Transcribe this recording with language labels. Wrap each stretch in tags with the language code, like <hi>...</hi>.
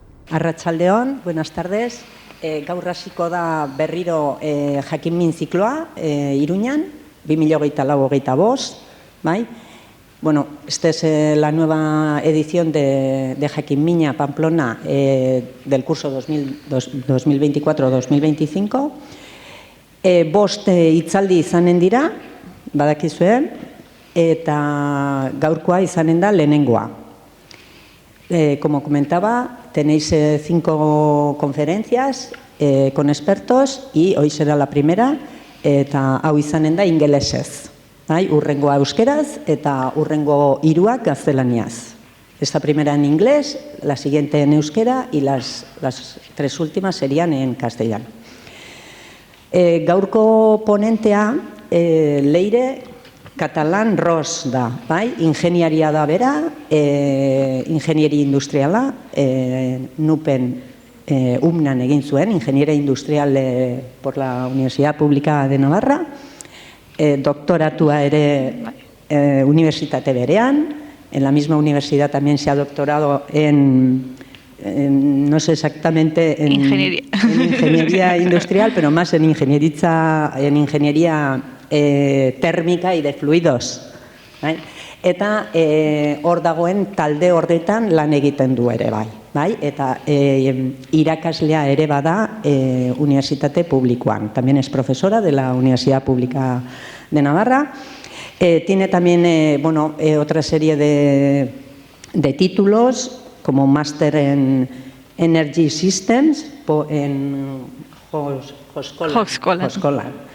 <eu>Arratsaldeon,</eu> <es>buenas tardes.</es> <eu>Gaur hasiko da berriro JAKIN-MIN zikloa Iruñan, 2024-2025,</eu> <es>¿vale? Bueno, esta es la nueva edición de JAKIN-MINA-Pamplona del curso 2024-2025.</es> <eu>Bost hitzaldi izanen dira, badakizue, eta gaurkoa izanen da lehenengoa.</eu> <es>Como comentaba, tenéis 5 conferencias con expertos y hoy será la primera,</es> <eu>eta hau izanen da ingelesez. Hurrengoa euskeraz eta hurrengo hiruak gaztelaniaz.</eu> <es>Esta primera en inglés, la siguiente en euskera y las 3 últimas serían en castellano.</es> <eu>Gaurko ponentea Leyre Catalán Ros da, bai? Ingeniaria da bera, ingenieri industriala, UPNAn egin zuen,</eu> <es>Ingeniería Industrial por la Universidad Pública de Navarra,</es> <eu>doctoratua ere unibertsitate berean,</eu> <es>en la misma universidad también se ha doctorado no sé exactamente en ingeniería industrial, pero más en ingeniería térmica y de fluidos.</es> <eu>Eta hor dagoen talde horretan lan egiten du ere bai. Eta irakaslea ere bada unibertsitate publikoan.</eu> <es>También es profesora de la Universidad Pública de Navarra. Tiene también otra serie de títulos como máster en Energy Systems en Högskolan.</es>